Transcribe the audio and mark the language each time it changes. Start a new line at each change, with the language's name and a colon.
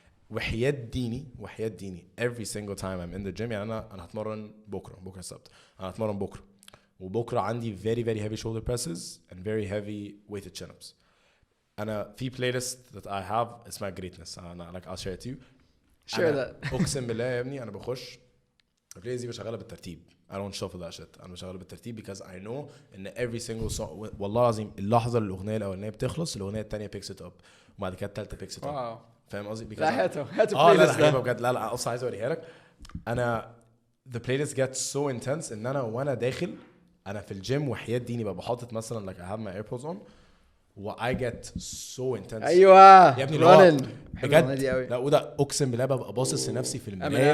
Arabic: وحياة ديني
English: every single time I'm in the gym يعني
Arabic: أنا هتمرن بكرة السبت أنا هتمرن بكرة وبكرة عندي
English: very very heavy shoulder presses and very heavy weighted chin-ups.
Arabic: أنا في
English: playlist that I have اسمها greatness أنا like I'll share it to you. share that.
Arabic: أقسم بالله يا ابني أنا بخش البلاylist دي بشغلها بالترتيب.
English: I don't shuffle that shit.
Arabic: أنا بشغلها بالترتيب
English: because I know
Arabic: إن
English: every single song
Arabic: والله العظيم اللحظة اللي الأغنية الأولانية بتخلص الأغنية التانية
English: picks it up
Arabic: وبعد كده التالتة picks it up. فاهم قصدي؟ لا هاتوا لا بجد لا أصلا عايز أوريها لك انا
English: the playlist gets so intense
Arabic: ان انا وانا داخل انا في الجيم وحياة ديني ببقى حاطط مثلا
English: like I have my AirPods on
Arabic: و
English: I get so intense.
Arabic: ايوه يا ابني اللي بجد لا وده اقسم بالله ببقى باصص لنفسي في المرايه.